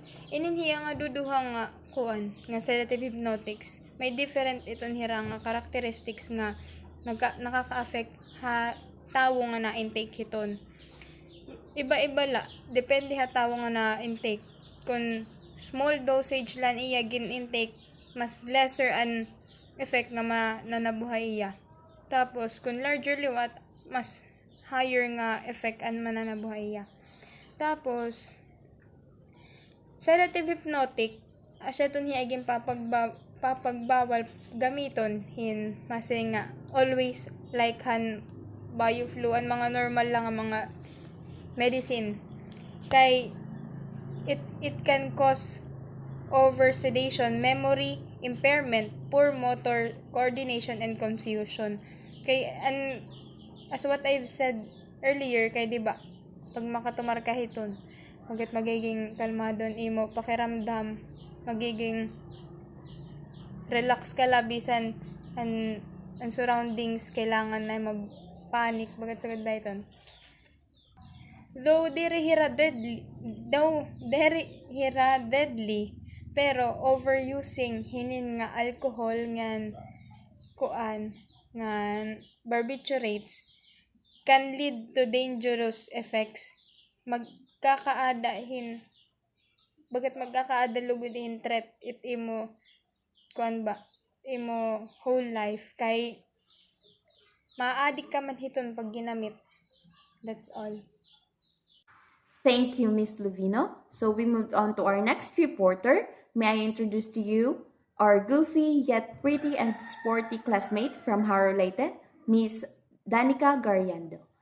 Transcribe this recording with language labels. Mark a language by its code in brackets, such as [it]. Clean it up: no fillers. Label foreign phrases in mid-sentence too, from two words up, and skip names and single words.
[war] Ininhiya nga duduha nga kuan nga [en] sedative hypnotics. [war] May different iton hira nga characteristics nga nakaka-affect ha tawo nga na-intake hiton. Iba-iba la, depende ha tawo nga na-intake. Kung [en] small dosage [war] lang iya gin-intake, mas lesser an effect nga mananabuhay iya. Tapos kung larger liwat, mas higher nga effect an mananabuhay iya. Tapos [en] sedative hypnotic, [war] asya ton hiya gin papagbawal gamiton hin masay nga [en] always like [war] han bioflu an mga normal lang nga mga medicine. [en] Kay it can cause over sedation, memory impairment, poor motor coordination, and confusion. Kay as what I've said earlier, [war] kay diba pag makatumar ka hiton, hanggat magiging kalmadon imo pakiramdam, magiging relax ka labisan ang surroundings, kailangan na mag-panic bagat sagad dayton. [en] Though [war] diri hira [en] deadly, pero overusing [war] hinin nga [en] alcohol [war] ngan kuan ngan [en] barbiturates can lead to dangerous effects. [war] Magkakaada lugod hin threat it imo kuan ba imo [en] whole life, [war] kay maadik ka man hiton pag ginamit. [en] That's all. Thank you, Miss Luvino. So we moved on to our next reporter. May I introduce to you our goofy yet pretty and sporty classmate from Harolete, Miss Danica Gariando.